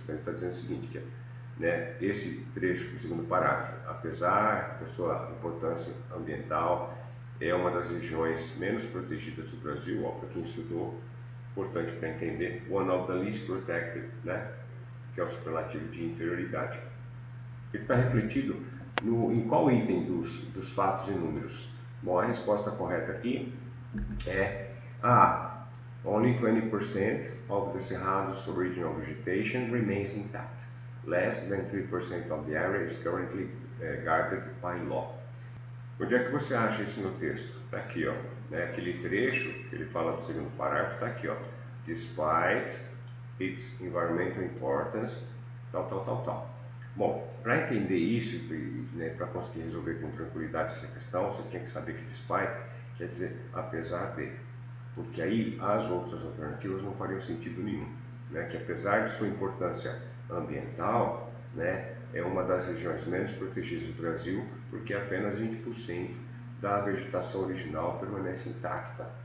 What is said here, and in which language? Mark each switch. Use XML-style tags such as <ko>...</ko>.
<pt>Então ele está dizendo o seguinte, que, né, esse trecho do segundo parágrafo, apesar da sua importância ambiental, é uma das regiões menos protegidas do Brasil, para quem estudou, importante para entender,</pt> <en>one of the least protected,</en> <pt>né, que é o superlativo de inferioridade. Ele está refletido em qual item dos fatos e números? Bom, a resposta correta aqui é A.</pt> <en>Only 20% of the Cerrado's original vegetation remains intact. Less than 3% of the area is currently guarded by law.</en> <pt>Onde é que você acha isso no texto? Está aqui, ó, né? Aquele trecho que ele fala do segundo parágrafo, está aqui, ó.</pt> <en>Despite its environmental importance,</en> <pt>tal. Bom, para entender isso, né, para conseguir resolver com tranquilidade essa questão, você tinha que saber que despite quer dizer apesar de, porque aí as outras alternativas não fariam sentido nenhum, né? Que apesar de sua importância ambiental, né, é uma das regiões menos protegidas do Brasil, porque apenas 20% da vegetação original permanece intacta.</pt>